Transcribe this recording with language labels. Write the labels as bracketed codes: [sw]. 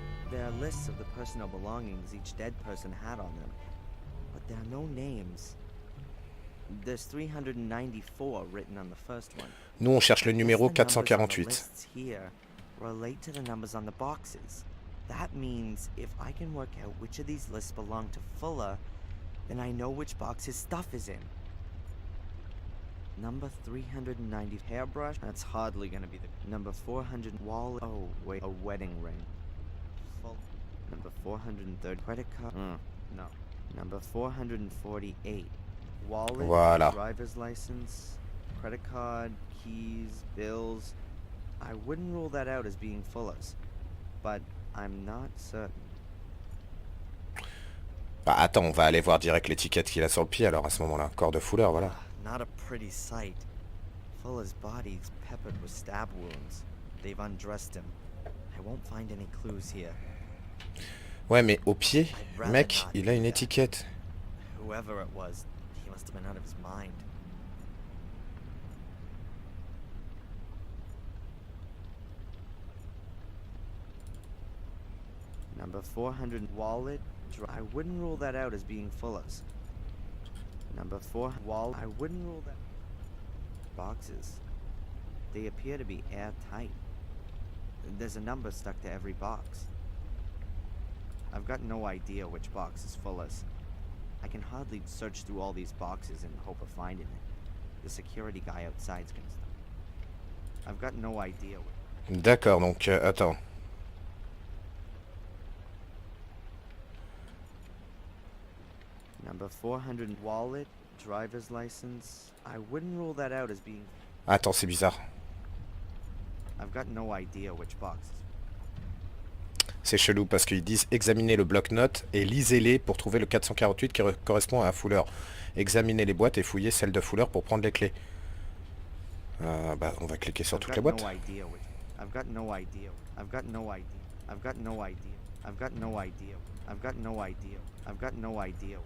[en] There are lists of the personal belongings each dead person had on them, but there are no names. There's 394 written on the first one. [fr] Nous, on cherche le numéro 448. [en] Here relate to the numbers on the boxes. That means if I can work out which of these lists belong to Fuller, then I know which box his stuff is in. Number 390 hairbrush. That's hardly gonna be the number 400 wallet. Oh wait, a wedding ring. Full. Number 430 credit card. No. Number 448 wallet. [fr] Voilà. [en] Driver's license, credit card, keys, bills. I wouldn't rule that out as being Fuller's, but I'm not certain. [fr] Bah attends, on va aller voir direct l'étiquette qu'il a sur le pied alors à ce moment-là. Corps de Fuller, voilà. [en] Not a pretty sight. Fuller's body's peppered with stab wounds. They've undressed him. I won't find any clues here. [fr] Ouais, mais au pied, mec, il a une étiquette. [en] Whoever it was, he must have been out of his mind. Number 400 wallet. I wouldn't rule that out as being Fuller's. Number 4 wall. I wouldn't rule that. Boxes. They appear to be airtight. There's a number stuck to every box. I've got no idea which box is Fuller's. I can hardly search through all these boxes in the hope of finding it. The security guy outside's gonna stop. I've got no idea. [fr] D'accord, donc attends. [en] Number 400 wallet, driver's license. I wouldn't rule that out as being. [fr] Attends, c'est bizarre. [en] I've got no idea which box. [fr] C'est chelou parce qu'ils disent examinez le bloc-notes et lisez-les pour trouver le 448 qui correspond à Fuller. Examinez les boîtes et fouillez celle de Fuller pour prendre les clés. Bah, on va cliquer sur toutes les boîtes. [en] I've got no idea. I've got no idea. I've got no idea. I've got no idea. I've got no idea. I've got no idea.